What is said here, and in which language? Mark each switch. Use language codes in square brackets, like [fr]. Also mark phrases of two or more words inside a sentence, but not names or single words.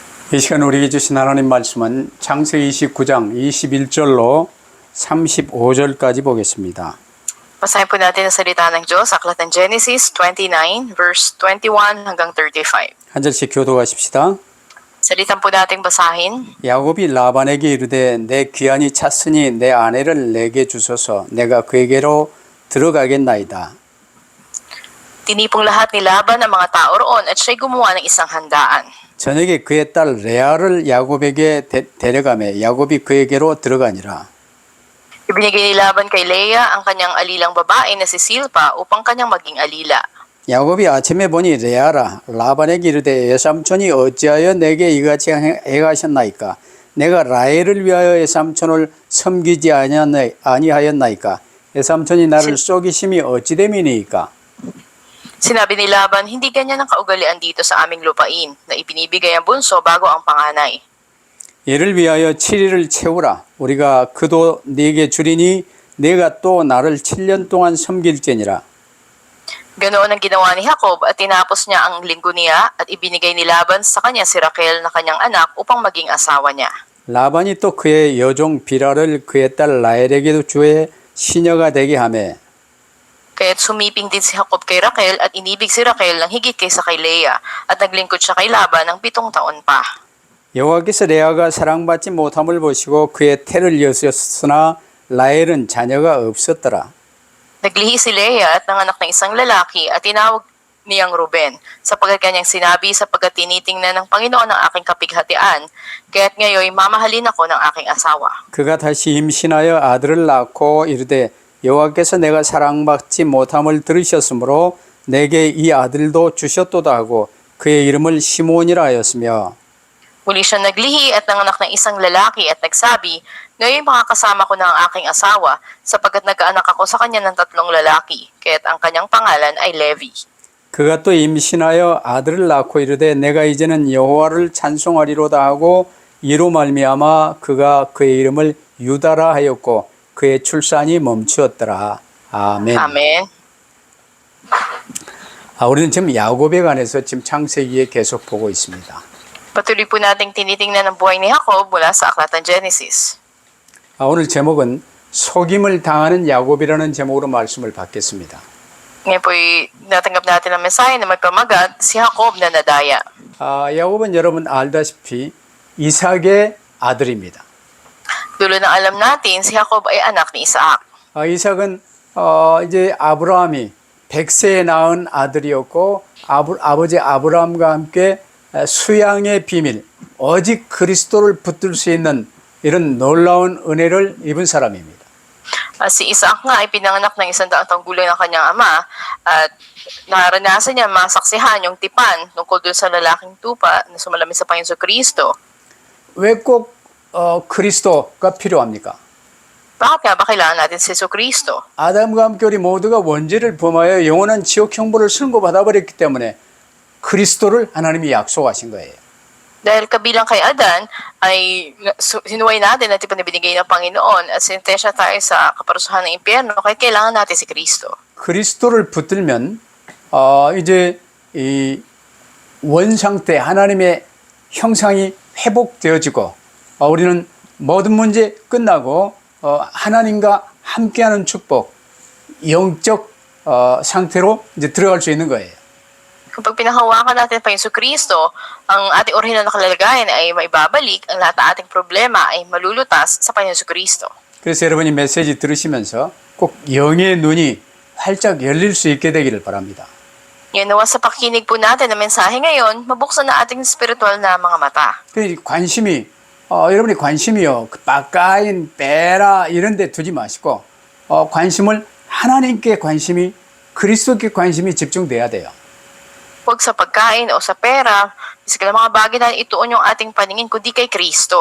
[ko] 이 시간 우리에게 주신 하나님 말씀은 창세기 29장 21절로 35절까지 보겠습니다. [tl] Basahin po natin ang salita ng Diyos, aklat ng Genesis 29, verse 21 hanggang 35. [ko] 한 절씩 교도하십시다. [tl] Salitan po nating basahin. [ko] 야곱이 라반에게 이르되 내 귀환이 찼으니 내 아내를 내게 주소서 내가 그에게로 들어가겠나이다. [tl] Tinipong lahat ni Laban ang mga tao roon at siya'y gumawa ng isang handaan. [ko] 저녁에 그의 딸 레아를 야곱에게 데려가매 야곱이 그에게로 들어가니라. [tl] Ibinigay ni Laban kay Leah ang kanyang alilang babae na si Silpa upang kanyang maging alila. [ko] 야곱이 아침에 보니 레아라 라반에게 이르되 외삼촌이 어찌하여 내게 이같이 행하셨나이까 내가 라헬을 위하여 외삼촌을 섬기지 아니하였나이까 외삼촌이 나를 속이심이 어찌 됨이니이까. [tl] Sinabi ni Laban, hindi ganyan ang kaugalian dito sa aming lupain, na ibinibigay ang bunso bago ang panganay. [ko] 얘를 위하여 7일을 채우라. 우리가 그도 네게 주리니 네가 또 나를 7년 동안 섬길지니라. [tl] Ganoon ang ginawa ni Jacob at tinapos niya ang linggo niya at ibinigay ni Laban sa kanya si Raquel na kanyang anak upang maging asawa niya. [ko] 라반이 또 그의 여종 비라를 그의 딸 라헬에게도 주의 시녀가 되게 하매 [tl] Kaya't sumiping din si Jacob kay Raquel at inibig si Raquel ng higit kaysa kay Leah at naglingkod siya kay Laban ng 7 taon pa. [ko] 여호와께서 레아가 사랑받지 못함을 보시고 그의 태를 여셨으나 라헬은 자녀가 없었더라. [tl] Naglihi si Leah at nanganak ng isang lalaki at tinawag niyang Ruben sapagkat kanyang sinabi sapagkat tinitingnan ng Panginoon ang aking kapighatian kaya't ngayon mamahalin ako ng aking asawa. [ko] 그가 다시 임신하여 아들을 낳고 이르되 여호와께서 내가 사랑받지 못함을 들으셨으므로 내게 이 아들도 주셨도다 하고 그의 이름을 시몬이라 하였으며 [tl] Muli siya naglihi at nanganak ng isang lalaki at nagsabi, ngayon makakasama ko na ang aking asawa sapagkat nagkaanak ako sa kanya ng 3 lalaki, kaya't ang kanyang pangalan ay Levi. [ko] 그가 또 임신하여 아들을 낳고 이르되 내가 이제는 여호와를 찬송하리로다 하고 이로 말미암아 그가 그의 이름을 유다라 하였고 그의 출산이 멈추었더라. 아멘. [tl] Amen. [ko] 우리는 지금 야곱에 관해서 지금 창세기에 계속 보고 있습니다. [tl] Patuloy po nating tinitingnan ang buhay ni Jacob mula sa aklat ng Genesis. [ko] 오늘 제목은 속임을 당하는 야곱이라는 제목으로 말씀을 받겠습니다. [tl] Ngayon po'y natanggap natin ang mensahe na may pamagat, si Jacob na nadaya. [ko] 야곱은 여러분 알다시피 이삭의 아들입니다. [tl] Dulo na alam natin, si Jacob ay anak ni Isaac. [ko] 이삭은 이제 아브라함이 100세에 낳은 아들이었고 아버지 아브라함과 함께 수양의 비밀, 오직 그리스도를 붙들 수 있는 이런 놀라운 은혜를 입은 사람입니다. [tl] Si Isaac nga ay pinanganak ng 100 taong gulang ng kanyang ama at naranasan niya masaksihan yung tipan tungkol dun sa lalaking tupa na sumalamin sa Panginoon Kristo. [ko] 왜 꼭 그리스도가 필요합니까? [tl] Bakit nga ba kailangan natin si Kristo? [ko] 아담과 함께 우리 모두가 원죄를 범하여 영원한 지옥 형벌을 선고받아버렸기 때문에 그리스도를 하나님이 약속하신 거예요. [tl] Dahil kabilang kay Adan ay sinuway natin at ipinibigay ng Panginoon at sintensya tayo sa kaparusahan ng impyerno kaya kailangan natin si Kristo. [ko] 그리스도를 붙들면 이제 이 원상태 하나님의 형상이 회복되어지고 우리는 모든 문제 끝나고 하나님과 함께하는 축복, 영적 상태로 이제 들어갈 수 있는 거예요. [tl] Kapag pinahawakan natin pa yung Kristo, ang ating orihinal na kalagayan ay maibabalik, ang lahat ng ating problema ay malulutas sa Panginoon Kristo. [ko] 그래서 여러분이 메시지 들으시면서 꼭 영의 눈이 활짝 열릴 수 있게 되기를 바랍니다. [tl] Yan nawa sa pakinig po natin na mensahe ngayon, mabuksan na ating spiritual na mga mata. [ko] 관심이 여러분이 관심이요 [tl] pagkain pera [ko] 이런 데 두지 마시고 관심을 하나님께 관심이 그리스도께 관심이 집중돼야 돼요. [tl] Huwag sa pagkain o sa pera, bisikal mga bagay na ituon yung ating paningin kundi kay Kristo.